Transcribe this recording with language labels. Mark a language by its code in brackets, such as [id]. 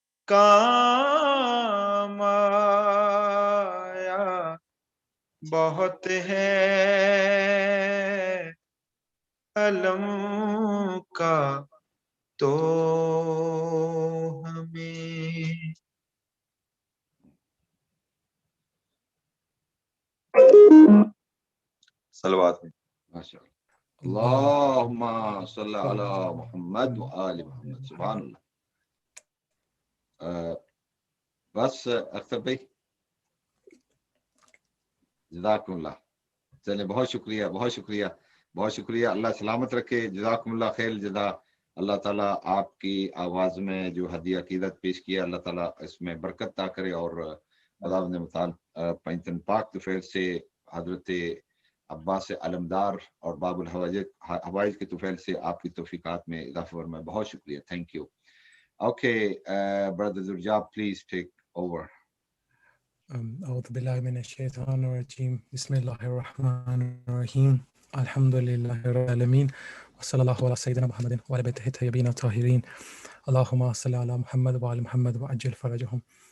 [ur] کام آیا بہت ہے علم کا تو ہمیں صلوات میں [ar] اللهم صل على محمد وآل محمد سبحان اللہ. [ur] بس اختر بھائی [ar] جزاکم اللہ. [ur] چلے بہت شکریہ بہت شکریہ بہت شکریہ. اللہ سلامت رکھے. [ar] جزاکم اللہ خیر جزا. [ur] اللہ تعالیٰ آپ کی آواز میں جو ہدیہ عقیدت پیش کیا اللہ تعالیٰ اس میں برکت عطا کرے اور خدا نے مثال پنجتن پاک طفیل سے حضرت عباس علمدار اور باب الحوائج کے طفیل سے آپ کی توفیقات میں اضافہ فرمائے. بہت شکریہ. [en] Thank you. Okay, brother Zuryab, please take over. [ar] أعوذ بالله من الشيطان الرجيم بسم الله الرحمن الرحيم الحمد لله رب العالمين وصلى الله على سيدنا محمد وعلى بيته الطيبين الطاهرين اللهم صل على محمد وعلى محمد وعجل فرجهم.